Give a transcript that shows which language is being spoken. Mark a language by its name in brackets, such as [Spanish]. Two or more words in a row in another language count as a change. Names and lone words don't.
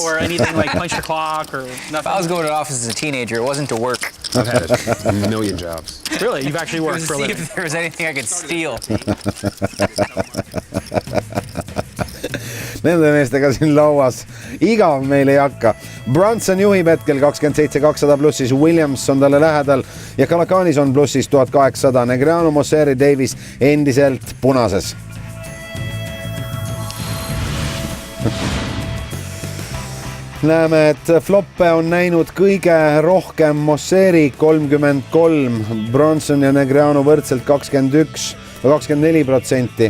[English] or anything like punch the clock or nothing. If I was going to an office as a teenager, it wasn't to work. I've had a million jobs. Really, you've actually worked for a living. See if there was anything I could steal. [Estonian] Nende meestega siin lauas igav meil ei hakka. Brunson juhib hetkel 27-200 plussis, Williams on talle lähedal ja Calacanis on plussis 1800. Negreanu, Mosseri, Davis endiselt punases. Näeme, et floppe on näinud kõige rohkem Mosseri 33, Brunson ja Negreanu võrdselt 24%.